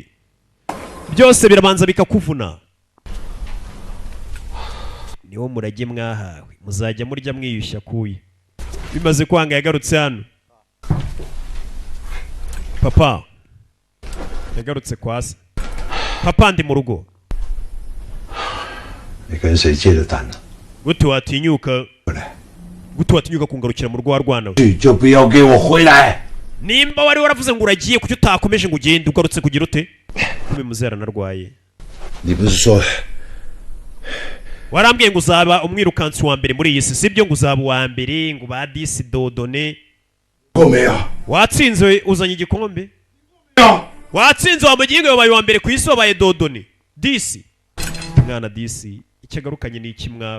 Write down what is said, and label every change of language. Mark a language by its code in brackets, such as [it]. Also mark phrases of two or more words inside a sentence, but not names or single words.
[rw] Byose birabanza bikakuvuna. Niwo murage mwahawe muzajya murya mwiyushya kuye. Bimaze kwanga yagarutse hano. Papa yagarutse kwasa. Papa ndi mu rugo. [zh] 你跟谁借的单呢？ [rw] Gute watinyuka kungarukira mu rugo rwana. [zh] 就不要给我回来。 [rw] Nimba wari waravuze ngo uragiye kuki utakomeje ngo ugende ugarutse kugira ute? Kube muzera narwaye. [zh] 你不是说 [rw] Warambwiye ngo uzaba umwirukansi wa mbere muri iyi si sibyo ngo uzaba wa mbere ngo ba disi dodone. [zh] 我没有。 [rw] Watsinze uzanye igikombe? Watsinze wa mugingo wabaye wa mbere ku isi wabaye dodone. Disi. Mwana disi icyagarukanye ni ikimwaro.